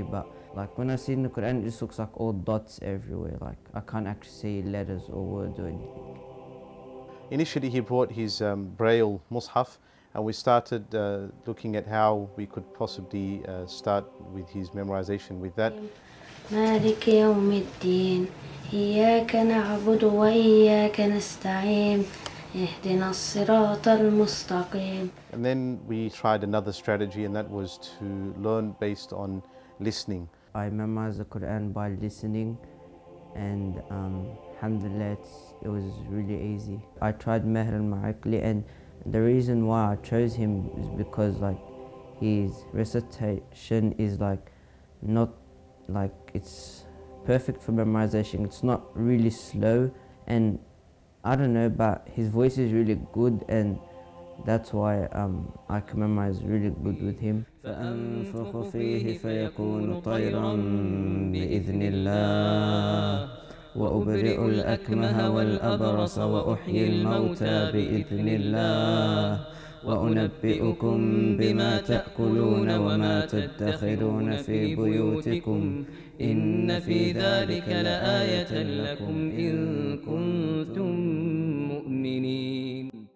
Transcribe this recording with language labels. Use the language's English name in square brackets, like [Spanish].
[English] But like when I see in the Quran, it just looks like all dots everywhere. Like I can't actually see letters or words or anything. Initially he brought his Braille Mus'haf, and we started looking at how we could possibly start with his memorization with that. [Arabic] مالك يوم الدين إياك نعبد وإياك نستعين اهدنا الصراط المستقيم. [English] And then we tried another strategy, and that was to learn based on listening. I memorized the Quran by listening, and alhamdulillah it was really easy. I tried Mehr al-Ma'akli, and the reason why I chose him is because like his recitation is like not like it's perfect for memorization. It's not really slow, and I don't know, but his voice is really good, and that's why I can memorize really good with him. [Arabic] فأنفخ فيه فيكون طيرا بإذن الله وأبرئ الأكمه والأبرص وأحيي الموتى بإذن الله وأنبئكم بما تأكلون وما تدخرون في بيوتكم إن في ذلك لآية لكم إن كنتم مؤمنين.